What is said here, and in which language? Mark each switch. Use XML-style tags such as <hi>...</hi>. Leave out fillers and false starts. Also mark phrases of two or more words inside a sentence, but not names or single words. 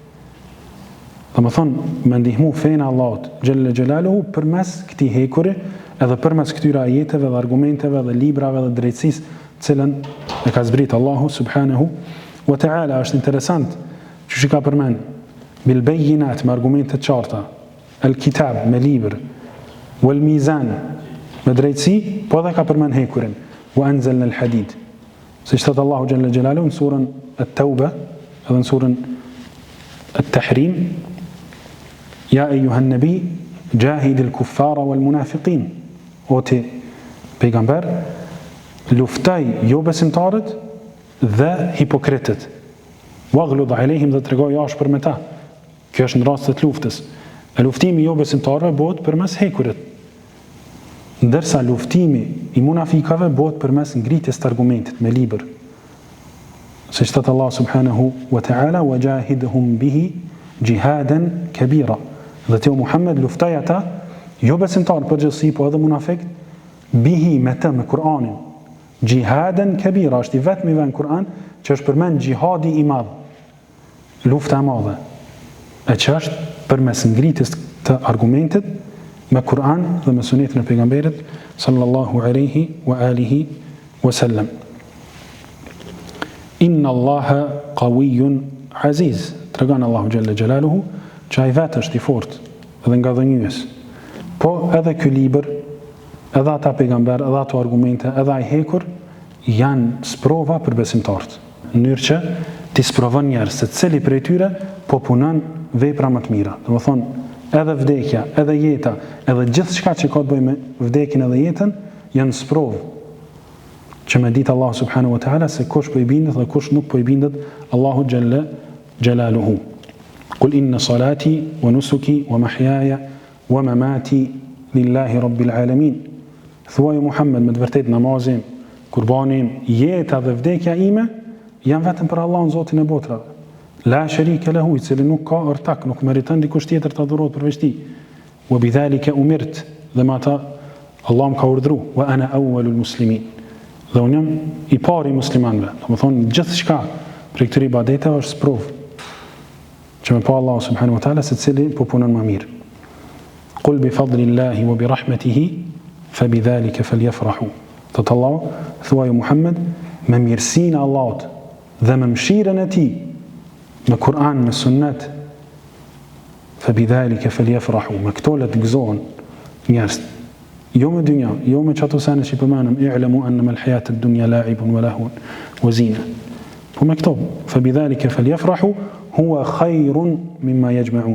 <sq>Dhe me thonë, me ndihmu fejnë Allahut</sq> <ar>جل جلاله</ar> <sq>përmes këtij hekuri, edhe përmes këtyre ajeteve dhe argumenteve dhe librave dhe drejtësisë cilën e ka zbrit Allahu</sq> <ar>سبحانه وتعالى.</ar> <sq>Është interesant që ka përmend</sq> <ar>بالبينات</ar> <sq>me argumente të qarta,</sq> <ar>الكتاب</ar> <sq>me libër,</sq> <ar>والميزان</ar> <sq>me drejtësi, po edhe ka përmend hekurin,</sq> <ar>وأنزلنا الحديد,</ar> <sq>si thot Allahu</sq> <ar>جل جلاله</ar> <sq>në surën at-Tauba edhe në surën at-Tahrim:</sq> <ar>يا أيها النبي جاهد الكفار والمنافقين,</ar> <sq>o ti pejgamber, luftaj jo besimtarët dhe hipokritët,</sq> <ar>واغلظ عليهم,</ar> <sq>dhe tregoj ashpër me ta. Kjo është në rast të luftës. E luftimi jo besimtarëve bëhet përmes hekurit, ndërsa luftimi i munafikave bëhet përmes ngritjes të argumentit me libër. Siç thot Allah</sq> <ar>سبحانه وتعالى: وجاهدهم به جهادا كبيرا,</ar> <sq>dhe ti o Muhammed luftaj ata jo besimtar përgjithësi, po edhe munafik, bihi me të, me Kur'anin,</sq> <ar>جهادا كبيرا,</ar> <sq>është i vetmi në Kur'an që është përmend gjihadi i madh, lufta e madhe, e që është përmes ngritjes të argumentit me Kur'an dhe me sunetin e pejgamberit</sq> <ar>صلى الله عليه وآله وسلم. إن الله قوي عزيز,</ar> <sq>tregon Allahu</sq> <ar>جل جلاله</ar> <sq>që ai vetë është i fortë dhe nga dhënjues. Po edhe ky libër, edhe ata pejgamber, edhe ato argumente, edhe ai hekur janë sprova për besimtarët, në mënyrë që ti sprovon njerëz se cili prej tyre po punon vepra më të mira. Domethënë, edhe vdekja, edhe jeta, edhe gjithçka që ka të bëjë me vdekjen edhe jetën janë sprovë që me ditë Allah</sq> <ar>سبحانه وتعالى</ar> <sq>se kush po i bindet dhe kush nuk po i bindet Allahu</sq> <ar>جل جلاله. قل إن صلاتي ونسكي ومحياي ومماتي لله رب العالمين.</ar> <sq>Thuaj Muhammed, me të vërtetë namazim, kurbanim, jeta dhe vdekja ime janë vetëm për Allahun Zotin e botrave.</sq> <ar>لا شريك له,</ar> <sq>i cili nuk ka ortak, nuk meriton dikush tjetër të adhurohet përveç tij.</sq> <ar>وبذلك أمرت,</ar> <sq>dhe me ata Allah më ka urdhëruar,</sq> <ar>وأنا أول المسلمين,</ar> <sq>dhe unë jam i pari i muslimanëve. Domethënë gjithçka për këtyre ibadeteve është sprovë që me pa Allah</sq> <ar>سبحانه وتعالى</ar> <sq>se cili po punon më mirë.</sq> <ar>قل بفضل الله وبرحمته فبذلك فليفرحوا.</ar> <sq>Thot Allah, thuaj Muhammed, me mirësinë e Allahut dhe me mëshirën e tij, me Kur'an, me sunnet,</sq> <ar>فبذلك فليفرحوا.</ar> <sq>Me këto le të gëzohen njerëzit. Jo me dynja, jo me çato sene që përmenëm,</sq> <ar>اعلموا أنما الحياة الدنيا لعب ولهو وزينة.</ar> <sq>Po me këto,</sq> <ar>فبذلك فليفرحوا هو خير مما يجمعون.</ar>